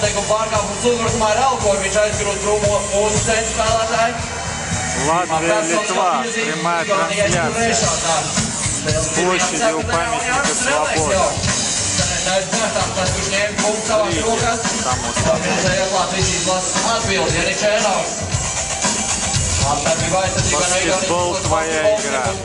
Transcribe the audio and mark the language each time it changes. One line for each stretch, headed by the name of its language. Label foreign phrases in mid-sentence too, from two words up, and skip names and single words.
Latvian: pārkāpums uzbrukumā ir Elko, viņš aizgrūst trūmo mūsu centru spēlētāju.
Russian: Латвия, Литва. Прямая трансляция. С площади у памятника Свободы. Баскетбол – твоя игра.